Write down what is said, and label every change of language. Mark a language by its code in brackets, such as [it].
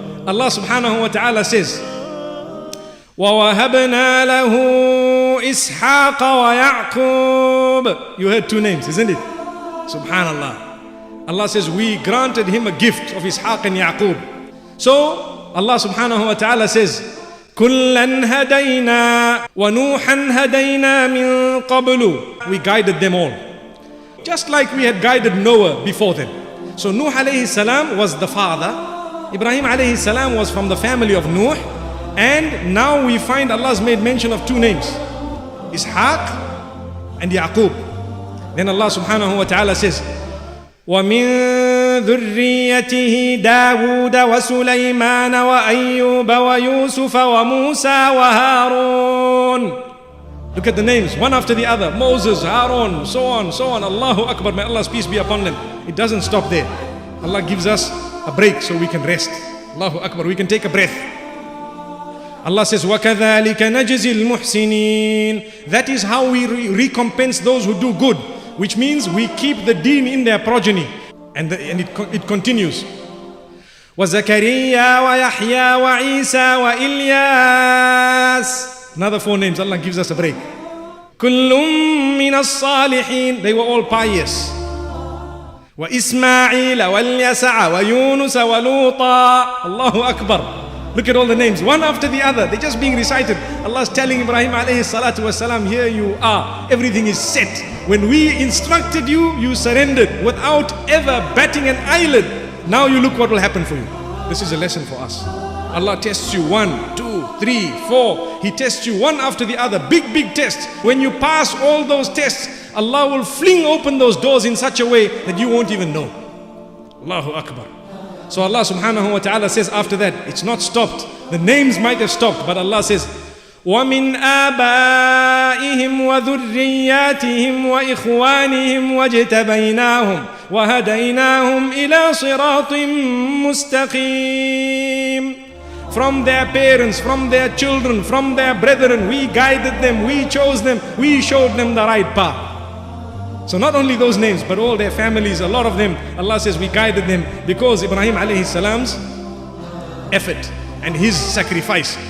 [en] Allah subhanahu wa ta'ala says, [ar] وَوَهَبْنَا لَهُ إِسْحَاقَ وَيَعْقُوبَ. [en] You heard 2 names, isn't it? Subhanallah. Allah says, we granted him a gift of Ishaq and Yaqub. So, Allah subhanahu wa ta'ala says, [ar] كلا هدينا ونوحا هدينا من قبل. [en] We guided them all, just like we had guided Noah before them. So Nuh alayhi salam was the father, Ibrahim alayhi salam was from the family of Nuh, and now we find Allah's made mention of two names, Ishaq and Yaqub. Then Allah subhanahu wa ta'ala says, [ar] وَمِن ذُرِّيَّتِهِ دَاوُودَ وَسُلَيْمَانَ وَأَيُّوبَ وَيُوسُفَ وَمُوسَى وَهَارُونَ. [en] Look at the names, one after the other. Moses, Harun, so on, so on. Allahu Akbar, may Allah's peace be upon them. It doesn't stop there. Allah gives us a break so we can rest. Allahu Akbar, we can take a breath. Allah says, [ar] وَكَذَلِكَ نَجْزِي الْمُحْسِنِينَ. [en] That is how we recompense those who do good, which means we keep the deen in their progeny. And it continues. [ar] وَزَكَرِيَّا وَيَحْيَا وَعِيسَى وَإِلْيَاسَ. [en] Another four names, Allah gives us a break. [ar] كُلٌّ مِّنَ الصَّالِحِينَ. [en] They were all pious. [ar] وَإِسْمَاعِيلَ وَالْيَسَعَ وَيُونُسَ وَلُوطًا. [en] Allahu Akbar. Look at all the names, one after the other. They're just being recited. Allah is telling Ibrahim alayhi salatu wasalam, here you are. Everything is set. When we instructed you, you surrendered without ever batting an eyelid. Now you look what will happen for you. This is a lesson for us. Allah tests you 1, 2, 3, 4. He tests you one after the other. Big, big tests. When you pass all those tests, Allah will fling open those doors in such a way that you won't even know. Allahu Akbar. So Allah subhanahu wa ta'ala says after that, it's not stopped. The names might have stopped, but Allah says, [ar] وَمِنْ آبَائِهِمْ وَذُرِّيَّاتِهِمْ وَإِخْوَانِهِمْ وَاجْتَبَيْنَاهُمْ وَهَدَيْنَاهُمْ إِلَى صِرَاطٍ مُسْتَقِيمٍ. [en] From their parents, from their children, from their brethren, we guided them, we chose them, we showed them the right path. So not only those names, but all their families, a lot of them, Allah says we guided them because Ibrahim alayhi salam's effort and his sacrifice.